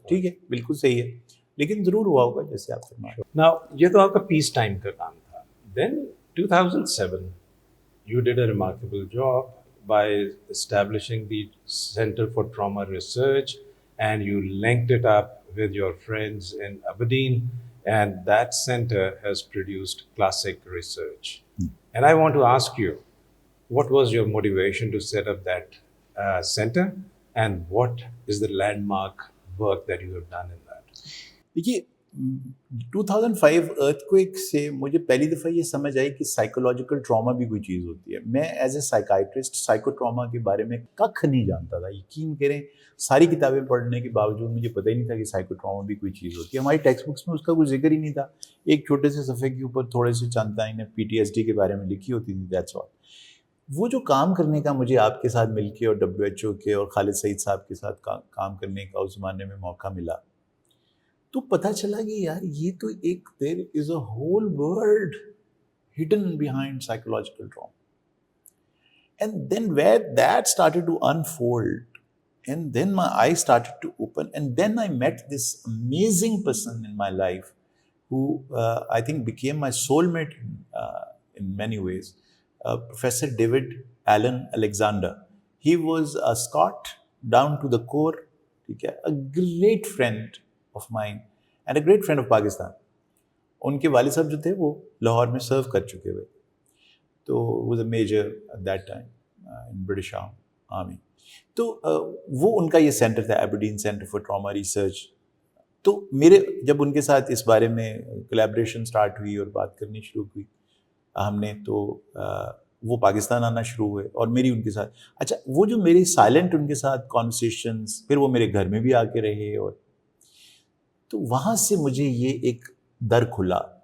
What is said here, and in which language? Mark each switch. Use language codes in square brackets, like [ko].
[ur] ٹھیک ہے، بالکل صحیح ہے، لیکن ضرور ہوا ہوگا جیسے آپ فرمائیں. [en] Now, [ur] یہ تو آپ کا پیس ٹائم کا کام تھا. [en] Then 2007 you did a remarkable job by establishing the Center for Trauma Research, and you linked it up with your friends in Aberdeen, and that center has produced classic research. And I want to ask you, what was your motivation to set up that center, and what is the landmark work that you have done in that? [ur] دیکھیے 2005 ارتھ quick سے مجھے پہلی دفعہ یہ سمجھ آئی کہ psychological trauma بھی کوئی چیز ہوتی ہے. میں [en] as a psychiatrist [ur] psycho trauma کے بارے میں ککھ نہیں جانتا تھا، یقین کریں ساری کتابیں پڑھنے کے باوجود مجھے پتہ ہی نہیں تھا کہ سائیکو ٹراما بھی کوئی چیز ہوتی ہے. ہماری ٹیکسٹ بکس میں اس کا کوئی ذکر ہی نہیں تھا. ایک چھوٹے سے صفحے کے اوپر تھوڑے سے چند لائنیں PTSD کے بارے میں لکھی ہوتی تھی، [en] That's all. [ur] وہ جو کام کرنے کا مجھے آپ کے ساتھ مل کے اور WHO کے اور خالد سعید صاحب کے ساتھ کام کرنے کا اس زمانے میں موقع ملا، تو پتہ چلا کہ یار یہ تو ایک [en] There is a whole world hidden behind psychological trauma. And then where that started to unfold and then my eye started to open and then I met this amazing person in my life who I think became my soulmate in many ways, Professor David Alan Alexander. He was a Scot down to the core, a great friend of mine and a great friend of Pakistan. [ur] ان کے والد صاحب جو تھے وہ لاہور میں سرو کر چکے ہوئے، تو [en] Was a major at that time in British army. [ur] تو وہ ان کا یہ سینٹر تھا، Aberdeen centre for trauma research. تو میرے جب ان کے ساتھ اس بارے میں کولیبریشن سٹارٹ ہوئی اور بات کرنی شروع ہوئی ہم نے، تو وہ پاکستان آنا شروع ہوئے اور میری ان کے ساتھ اچھا وہ جو میری سائلنٹ ان کے ساتھ کانورسیشنز، پھر وہ میرے گھر میں بھی آ کے رہے، اور تو وہاں سے مجھے یہ ایک در کھلا.